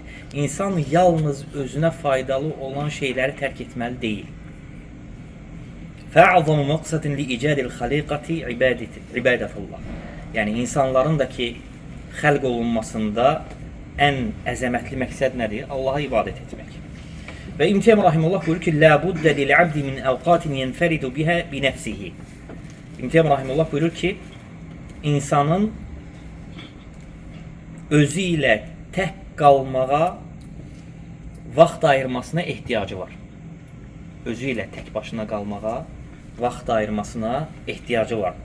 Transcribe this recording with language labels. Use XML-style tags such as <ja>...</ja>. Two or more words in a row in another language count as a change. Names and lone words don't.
<az>İnsan yalnız özünə faydalı olan şeyləri tərk etməli deyil.</az> <ar>فأعظم مقصد لإيجاد الخليقة عبادة الله.</ar> <az>Yəni insanların da ki xəlq olunmasında ən əzəmətli məqsəd nədir? Allaha ibadət etmək. Və İbn Teymiyyə rahimehullah buyurur ki,</az> <ar>"لا بد للعبد من أوقات ينفرد بها بنفسه."</ar> <az>İbn Teymiyyə rahimehullah buyurur ki, insanın özü ilə tək qalmağa vaxt ayırmasına ehtiyacı var. Özü ilə tək başına qalmağa vaxt ayırmasına ehtiyacı var.</az>